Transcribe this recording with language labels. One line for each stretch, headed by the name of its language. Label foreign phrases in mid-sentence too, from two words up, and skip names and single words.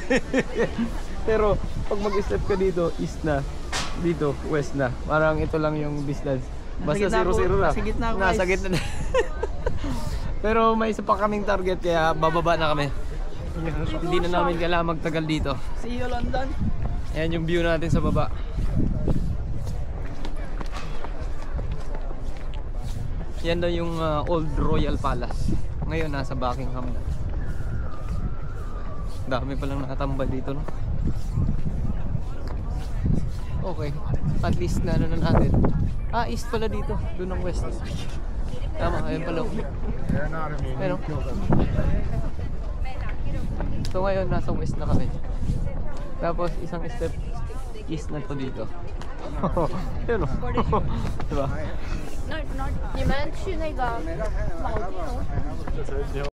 Filipino: Pero pag mag-step ka dito, east na. Dito, west na. Parang ito lang yung distance. Basta 0-0 na. Nasa gitna na. Pero may isa pa kaming target kaya bababa na kami. Hindi na namin kailangan magtagal dito.
English: See you London.
Filipino: Ayan yung view natin sa baba. Yan daw yung Old Royal Palace. Ngayon nasa Buckingham na. Dami palang nakatambal dito, no? Okay, at least na ano na natin. Ah, east pala dito, doon ang west. Tama, ayun pala. Pero, so ngayon nasa west na kami. Tapos isang step east na to dito. Yun o. Diba?
Chinese: Not 你们去那个老店。